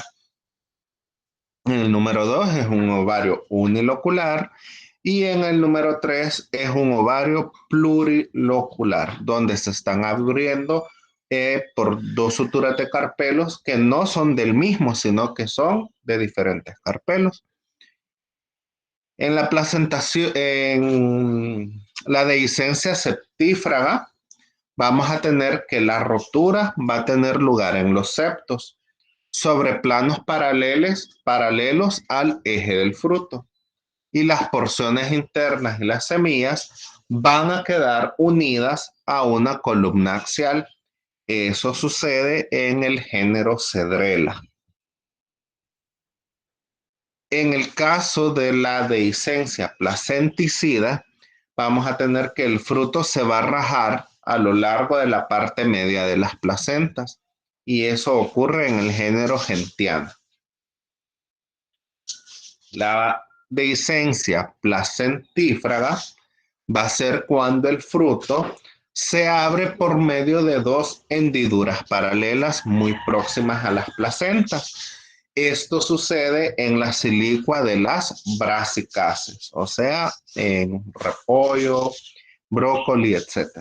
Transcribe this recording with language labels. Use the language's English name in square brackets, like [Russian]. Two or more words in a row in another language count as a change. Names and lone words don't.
[Spanish] En el número 2 es un ovario unilocular y en el número 3 es un ovario plurilocular, donde se están abriendo por dos suturas de carpelos que no son del mismo, sino que son de diferentes carpelos. En la placentación, en la dehiscencia septífraga, vamos a tener que la rotura va a tener lugar en los septos sobre planos paralelos al eje del fruto y las porciones internas y las semillas van a quedar unidas a una columna axial. Eso sucede en el género Cedrela. En el caso de la dehiscencia placenticida, vamos a tener que el fruto se va a rajar a lo largo de la parte media de las placentas y eso ocurre en el género Gentiana. La dehiscencia placentífraga va a ser cuando el fruto se abre por medio de dos hendiduras paralelas muy próximas a las placentas. Esto sucede en la silicua de las brassicaceae, o sea, en repollo, brócoli, etc.